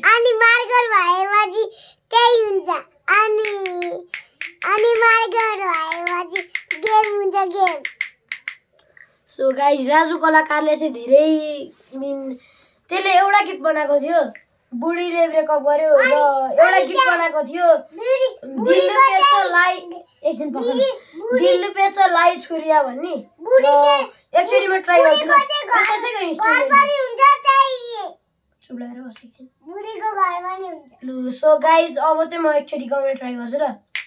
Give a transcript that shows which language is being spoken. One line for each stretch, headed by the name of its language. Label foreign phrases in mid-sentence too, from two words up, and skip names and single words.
Nepali: अनि मार्कर भएपछि त्यही हुन्छ। अनि मार्कर भएपछि गेम हुन्छ गेम।
English: so guys
Nepali: राजु कलाकारले चाहिँ धेरै त्यसले एउटा गीत बनाएको थियो, बुढीले ब्रेकअप गर्यो र एउटा गीत बनाएको थियो दिल पेच लाई एकछिन पकड दिल पेच लाई छुरिया भन्ने। एकचोटी म ट्राई गर्छु ल। त्यसैको इन्स्ट्रुमेन्ट हुन्छ त्यही चुप्लाएर बसेको बुढीको घरमा नि हुन्छ। ल
English: so guys
Nepali: अब चाहिँ म एकचोटी गाउने ट्राई गर्छु ल।